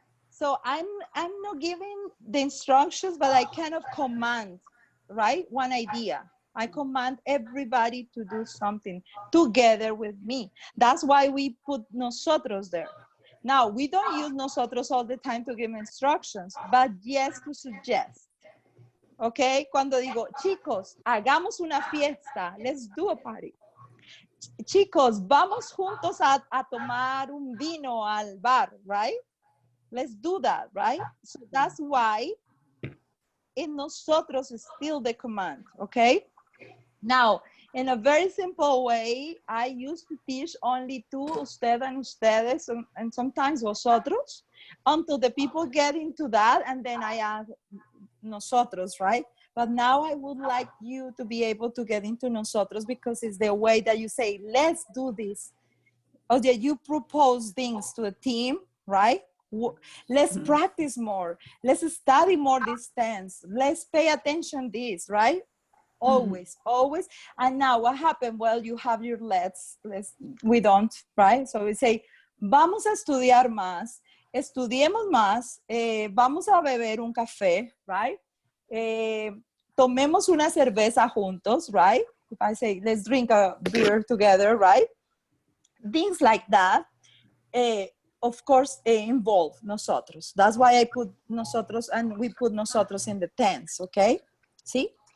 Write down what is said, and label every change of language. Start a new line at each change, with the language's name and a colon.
English: So I'm not giving the instructions, but I kind of command, right? One idea. I command everybody to do something together with me. That's why we put nosotros there. Now, we don't use nosotros all the time to give instructions, but yes to suggest. Okay?
Spanish: Cuando digo, chicos, hagamos una fiesta.
English: Let's do a party.
Spanish: Chicos, vamos juntos a tomar un vino al bar, right?
English: Let's do that, right? So that's why in nosotros is still the command, okay? Now, in a very simple way, I used to teach only tú, usted, and ustedes, and sometimes vosotros, until the people get into that, and then I add nosotros, right? But now I would like you to be able to get into nosotros because it's the way that you say, let's do this. Or that you propose things to a team, right? Let's practice more. Let's study more this tense. Let's pay attention to this, right? Always, always. And now what happened? Well, you have your let's, we don't, right? So we say,
Spanish: vamos a estudiar más, estudiemos más, vamos a beber un café, right? Tomemos una cerveza juntos, right?
English: If I say, let's drink a beer together, right? Things like that, of course, involve nosotros. That's why I put nosotros, and we put nosotros in the tense, okay? See?